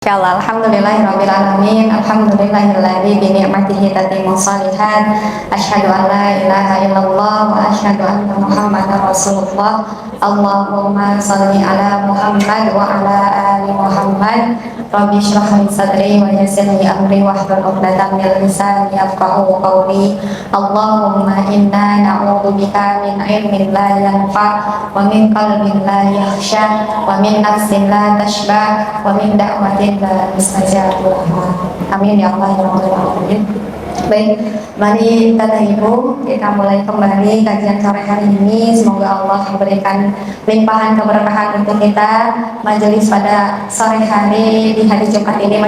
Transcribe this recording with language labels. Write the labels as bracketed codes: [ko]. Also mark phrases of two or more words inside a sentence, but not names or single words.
[ar] Insyaallah, الحمد لله رب العالمين، الحمد لله الذي بنعمته تتم الصالحات، أشهد أن لا إله إلا الله وأشهد أن محمدا رسول الله. اللهم صل على محمد وعلى آل محمد. رب اشرح لي صدري ويسر لي أمري واحلل عقدة من لساني يفقهوا قولي. اللهم إنا نعوذ بك من علم لا ينفع ومن قلب لا يخشع ومن نفس لا تشبع ومن دعوة لا مستجابة. آمين يا الله يا رب العالمين. [id] Baik, mari Bapak Ibu kita mulai kembali kajian sore hari ini. Semoga Allah memberikan limpahan keberkahan untuk kita majelis pada sore hari di hari Jumat ini.